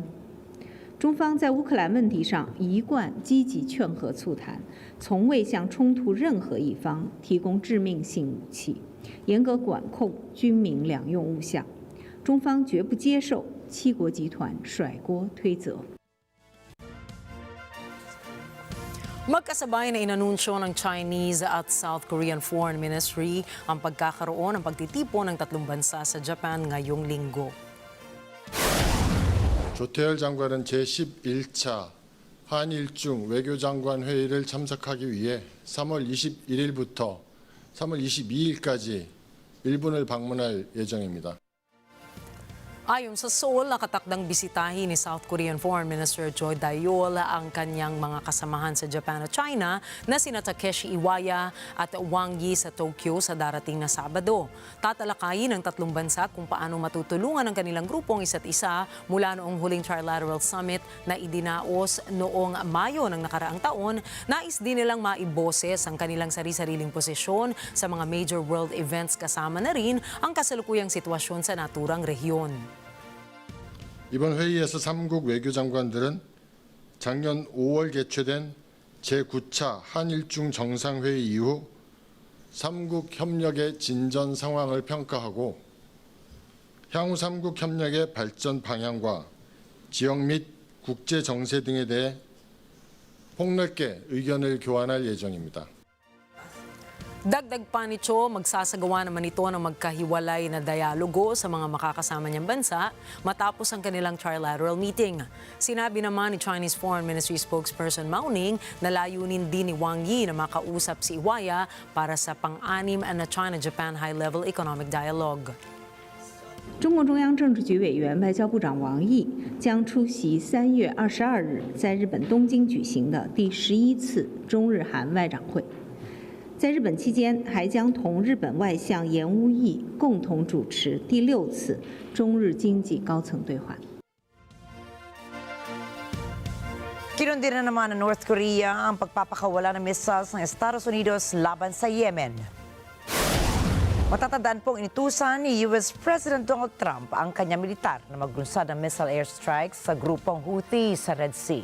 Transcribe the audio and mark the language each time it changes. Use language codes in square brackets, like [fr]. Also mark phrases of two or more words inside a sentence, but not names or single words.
[zh] 中方在乌克兰问题上一贯积极劝和促谈，从未向冲突任何一方提供致命性武器，严格管控军民两用物项。中方绝不接受七国集团甩锅推责。 [tl] Magkasabay na inanunsyo ng Chinese at [en] South Korean Foreign Ministry [tl] ang pagkakaroon ng pagtitipon ng tatlong bansa sa Japan ngayong linggo. [ko] 조태열 장관은 제11차 한일중 외교장관 회의를 참석하기 위해 3월 21일부터 3월 22일까지 일본을 방문할 예정입니다. [tl] Ayon sa Seoul, nakatakdang bisitahin ni [en] South Korean Foreign Minister [tl] Choi Tae-yol ang kanyang mga kasamahan sa Japan at China na sina Takeshi Iwaya at Wang Yi sa Tokyo sa darating na Sabado. Tatalakayin ng tatlong bansa kung paano matutulungan ang kanilang grupong isa't isa mula noong huling [en] trilateral summit [tl] na idinaos noong Mayo ng nakaraang taon. Nais din nilang maiboses ang kanilang sari-sariling posisyon sa mga [en] major world events [tl] kasama na rin ang kasalukuyang sitwasyon sa naturang rehiyon. [ko] 이번 회의에서 3국 외교장관들은 작년 5월 개최된 제9차 한일중 정상회의 이후 3국 협력의 진전 상황을 평가하고 향후 3국 협력의 발전 방향과 지역 및 국제 정세 등에 대해 폭넓게 의견을 교환할 예정입니다. [tl] Dagdag pa ni Cho, magsasagawa naman ito ng magkahiwalay na dialogo sa mga makakasama niyang bansa matapos ang kanilang [en] trilateral meeting. [tl] Sinabi naman ni [en] Chinese Foreign Ministry spokesperson [tl] Mao Ning na layunin din ni Wang Yi na makausap si Iwaya para sa pang-anim na China-Japan High-Level Economic Dialogue. [zh] 中共中央政治局委员外交部长王毅将出席3月22日在日本东京举行的第11次中日韩外长会。在日本期间，还将同日本外相岩屋义共同主持第6次中日经济高层对话。 [tl] Kinundi na naman ng North Korea ang pagpapakawala ng missiles ng Estados Unidos laban sa Yemen. Matatandaan pong inutusan ni [en] US President [tl] Donald Trump ang kanyang militar na maglunsad ng [en] missile airstrikes [tl] sa grupong Houthi sa Red Sea.